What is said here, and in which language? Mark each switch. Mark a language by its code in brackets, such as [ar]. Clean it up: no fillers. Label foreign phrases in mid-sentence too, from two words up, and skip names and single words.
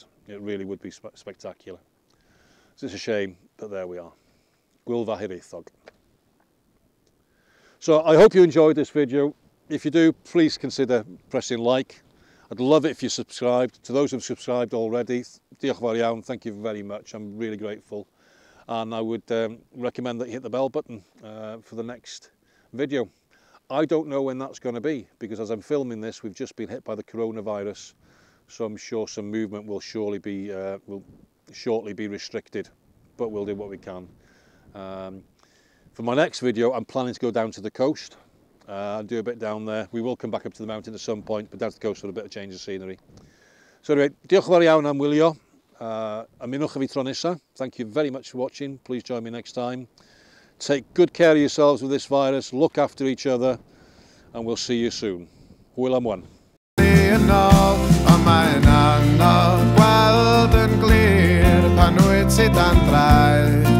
[en] It really would be spectacular. So it's a shame, but there we are. Gwylfa Hiraethog. So I hope you enjoyed this video. If you do, please consider pressing like. I'd love it if you subscribed. To those who've subscribed already, [cy] diolch yn fawr iawn, [en] thank you very much. I'm really grateful. And I would recommend that you hit the bell button for the next video. I don't know when that's going to be, because as I'm filming this, we've just been hit by the coronavirus. So I'm sure some movement will shortly be restricted, but we'll do what we can. For my next video, I'm planning to go down to the coast. And do a bit down there. We will come back up to the mountain at some point, but down to the coast for a bit of change of scenery. So anyway, [cy] diolch yn fawr iawn am wylio. Ymunwch â fi tro nesa. [en] Thank you very much for watching. Please join me next time. Take good care of yourselves with this virus. Look after each other, and we'll see you soon. [cy] Hwyl am wan. Mae'n anodd gweld yn glir pan wyt ti dan draed.